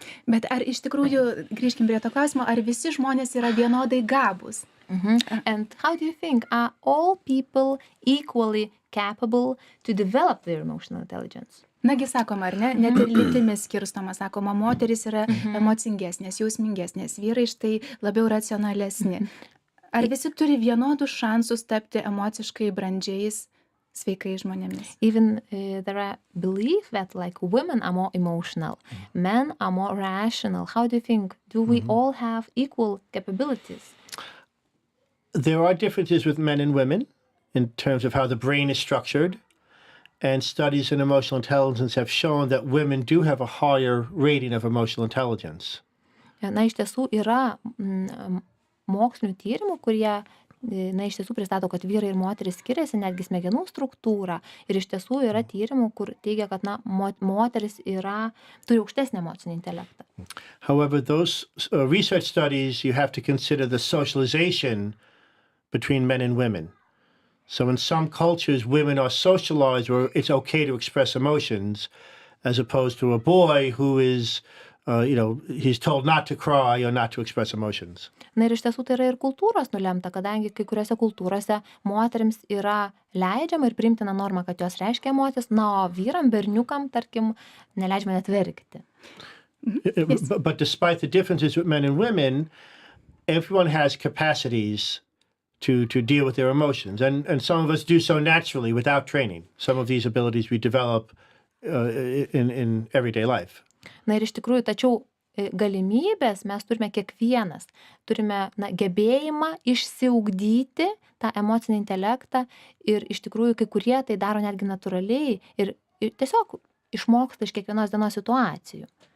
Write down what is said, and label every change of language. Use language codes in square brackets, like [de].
[lt] Bet ar iš tikrųjų, grįžkim prie to klausimo, ar visi žmonės yra vienodai gabūs? [en] And how do you think, are all people equally capable to develop their emotional intelligence? [lt] Nagi sakoma, ar ne, net ir lytimis skirstoma, sakoma, moteris yra emocingesnės, jausmingesnės, vyrai štai labiau racionalesni. Ar visi turi vienodus šansus tapti emociškai brandžiais, sveikai žmonėmis? [en] Even there are belief that like women are more emotional, men are more rational. How do you think, do we all have equal capabilities? There are differences with men and women in terms of how the brain is structured, and studies in emotional intelligence have shown that women do have a higher rating of emotional intelligence. [lt] Na, iš tiesų yra mokslinių tyrimų, kurie, iš tiesų pristato, kad vyrai ir moteris skiriasi netgi smegenų struktūrą, ir iš tiesų yra tyrimų, kur teigia, kad moteris turi aukštesnį emocinį intelektą. [en] However, those research studies, you have to consider the socialization between men and women. So in some cultures, women are socialized where it's okay to express emotions, as opposed to a boy who is, he's told not to cry or not to express emotions. [lt] Na ir iš tiesų tai yra ir kultūros nulemta, kadangi kai kuriuose kultūrose moterims yra leidžiama ir priimtina norma, kad jos reiškia emocijas, o vyram, berniukam, tarkim, neleidžiama net verkti. [en] But despite the differences with men and women, everyone has capacities to deal with their emotions. And some of us do so naturally without training. Some of these abilities we develop in everyday life. [lt] Na ir iš tikrųjų, tačiau galimybės mes turime kiekvienas. Turime gebėjimą išsiugdyti tą emocinį intelektą ir iš tikrųjų kai kurie tai daro netgi natūraliai ir tiesiog išmoksta iš kiekvienos dienos situacijų.